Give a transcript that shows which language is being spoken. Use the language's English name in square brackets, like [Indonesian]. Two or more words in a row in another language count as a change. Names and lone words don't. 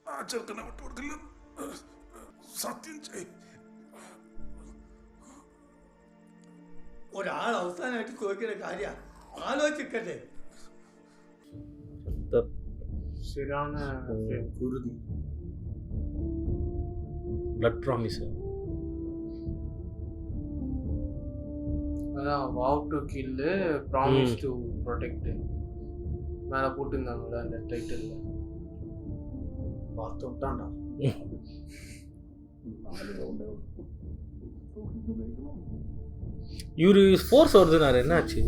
[Malayalam] ആ ചെറുക്കനെ വിട്ടുകൊടുക്കില്ല. സത്യം ചെയ്. ഒരാൾ അവസാനമായിട്ട് ചോദിക്കുന്ന കാര്യം ആലോചിക്കട്ടെ. ശരിയാണ് കുരുതി. [English] blood promise. [Tamil] அதான் [English] vow to kill promise to protect [Tamil] மேலே போட்டுருந்தாங்கல்ல அந்த டைட்டிலில். பார்த்து விட்டான்டா. இவரு ஃபோர்ஸ் வருதுனாரு, என்னாச்சு?